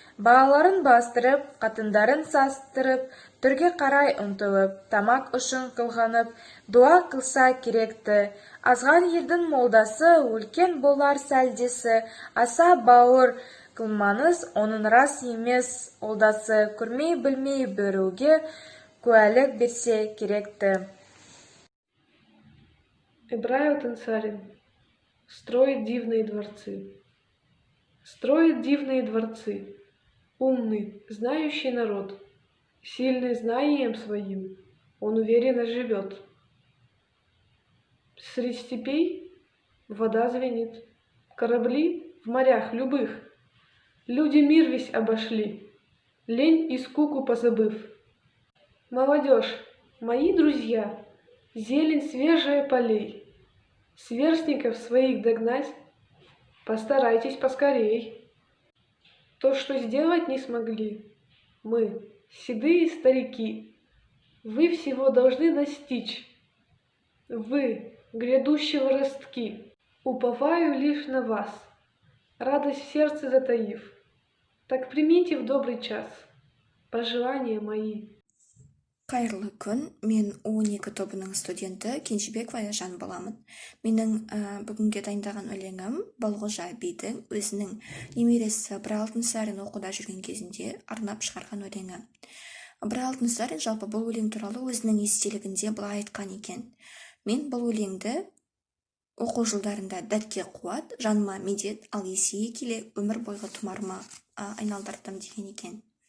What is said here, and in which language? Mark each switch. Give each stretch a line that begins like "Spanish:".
Kazakh: Балаларын бастырып, қатындарын састырып, түрге қарай ұмтылып, тамақ үшін қылғанып, дуа қылса керекті. Азған елдің молдасы, үлкен болар сәлдесі, аса бауыр қылмаңыз, оның рас емес олдасы, көрмей білмей біреуге куәлік берсе керекті.
Russian: Ыбырай Алтынсарин строит дивные дворцы. Строит дивные дворцы. Умный, знающий народ, сильный знанием своим, он уверенно живет. Средь степей вода звенит, корабли в морях любых Люди мир весь обошли, лень и скуку позабыв. Молодежь, мои друзья, зелень свежая полей. Сверстников своих догнать постарайтесь поскорей. То, что сделать не смогли, мы, седые старики, вы всего должны достичь. Вы, грядущего ростки, уповаю лишь на вас, радость в сердце затаив. Так примите в добрый час пожелания мои.
Kazakh: Қайырлы күн, мен 12 тобының студенті Кенжебек Аяжан боламын. Менің бүгінге дайындаған өлеңім Балғожа бидің өзінің немересі Ыбырай Алтынсарин оқуда жүрген кезінде арнап шығарған өлеңі. Ыбырай Алтынсарин жалпы бұл өлең туралы өзінің естелігінде былай айтқан екен: мен бұл өлеңді оқу жылдарында дәтке қуат, жаныма медет, ал есейе келе өмір бойғы тұмарыма айналдырдым деген екен.